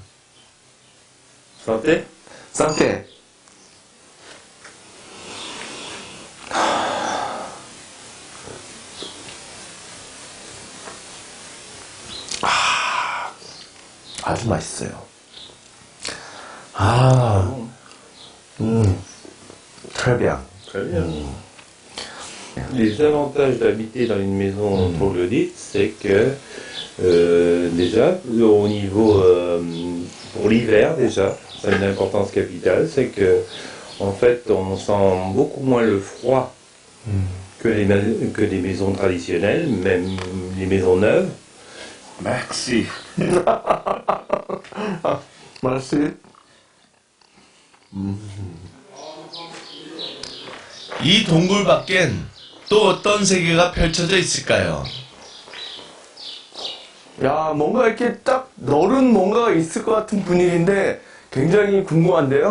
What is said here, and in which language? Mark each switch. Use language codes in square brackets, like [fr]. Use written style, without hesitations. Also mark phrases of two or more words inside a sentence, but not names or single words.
[fr] Santé. [ko] 쌍태. 아주 맛있어요. [fr] très bien. Très bien. Les avantages d'habiter dans une maison troglodyte, c'est que déjà, au niveau pour l'hiver déjà, ça a une importance capitale, c'est que en fait on sent beaucoup moins le froid que les maisons traditionnelles, même les maisons neuves. Merci. Merci. [ko] 이 동굴 밖엔 또 어떤 세계가 펼쳐져 있을까요? 야, 뭔가 이렇게 딱 너른 뭔가가 있을 것 같은 분위기인데 굉장히 궁금한데요?